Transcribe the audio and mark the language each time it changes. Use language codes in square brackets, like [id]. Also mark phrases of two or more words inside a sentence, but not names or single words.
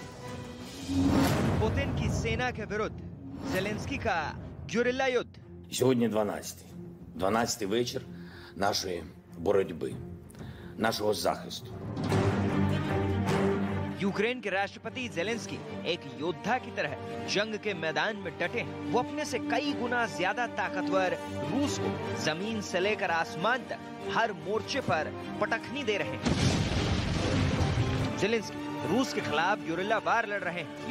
[hi] पुतिन की सेना के विरुद्ध जेलेंस्की का गुरिल्ला युद्ध। [uk] Сьогодні 12-й вечір нашої боротьби, нашого захисту. [hi] यूक्रेन के राष्ट्रपति जेलेंस्की एक योद्धा की तरह जंग के मैदान में डटे हैं। वो अपने से कई गुना ज्यादा ताकतवर रूस को जमीन से लेकर आसमान तक हर मोर्चे पर पटखनी दे रहे हैं। जेलेंस्की रूस के खिलाफ [en] guerrilla war [hi] लड़ रहे हैं।